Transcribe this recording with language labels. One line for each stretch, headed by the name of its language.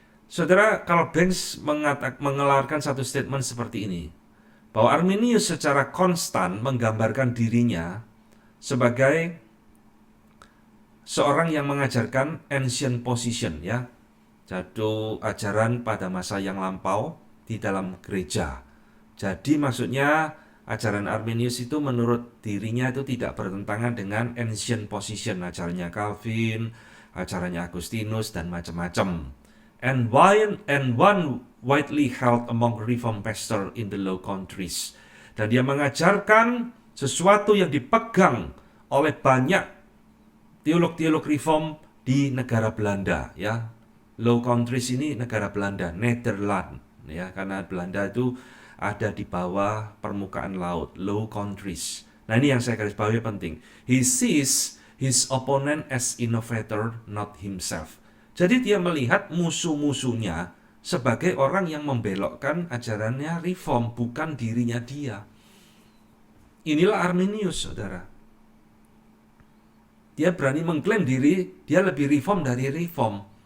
Indonesian: Saudara, Karl Benz mengeluarkan satu statement seperti ini, bahwa Arminius secara konstan menggambarkan dirinya sebagai seorang yang mengajarkan
English: ancient position,
Indonesian: ya, jatuh ajaran pada masa yang lampau di dalam gereja. Jadi maksudnya ajaran Arminius itu menurut dirinya itu tidak bertentangan dengan
English: ancient position,
Indonesian: ajarannya Calvin, ajarannya Agustinus dan macam-macam.
English: And one widely held among Reformed pastors in the Low Countries.
Indonesian: Dan dia mengajarkan sesuatu yang dipegang oleh banyak teolog-teolog Reform di negara Belanda, ya. Low Countries ini negara Belanda, Nederland, ya, karena Belanda itu ada di bawah permukaan laut, Low Countries. Nah, ini yang saya garis bawahi penting.
English: He sees his opponent as innovator, not himself.
Indonesian: Jadi dia melihat musuh-musuhnya sebagai orang yang membelokkan ajarannya Reform, bukan dirinya dia. Inilah Arminius, saudara. Dia berani mengklaim diri, dia lebih Reform dari Reform.